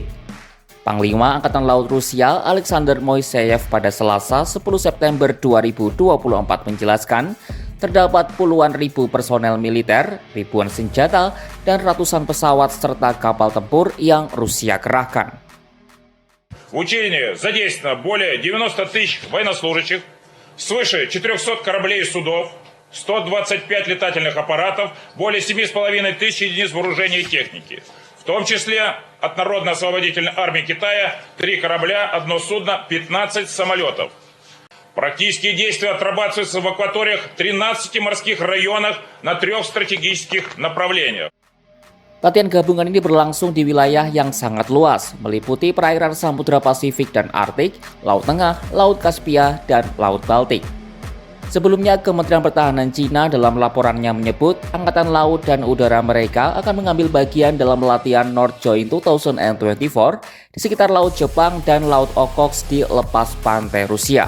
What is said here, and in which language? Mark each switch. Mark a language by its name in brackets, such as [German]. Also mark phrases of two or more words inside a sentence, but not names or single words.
[Indonesian] Panglima Angkatan Laut Rusia Alexander Moiseyev pada Selasa 10 September 2024 menjelaskan terdapat puluhan ribu personel militer, ribuan senjata, dan ratusan pesawat serta kapal tempur yang Rusia kerahkan. [Russian] В учении задействовано более 90 тысяч военнослужащих, свыше 400 кораблей и судов, 125 летательных аппаратов, более 7,5 тысяч единиц вооружения и техники. В том числе от Народно-освободительной армии Китая 3 корабля, 1 судно, 15 самолетов. Практические действия отрабатываются в акваториях 13 морских районах на 3 стратегических направлениях. [Indonesian] Latihan gabungan ini berlangsung di wilayah yang sangat luas, meliputi perairan Samudra Pasifik dan Arktik, Laut Tengah, Laut Kaspia, dan Laut Baltik. Sebelumnya, Kementerian Pertahanan Cina dalam laporannya menyebut Angkatan Laut dan Udara mereka akan mengambil bagian dalam latihan North Joint 2024 di sekitar Laut Jepang dan Laut Okhotsk di lepas pantai Rusia.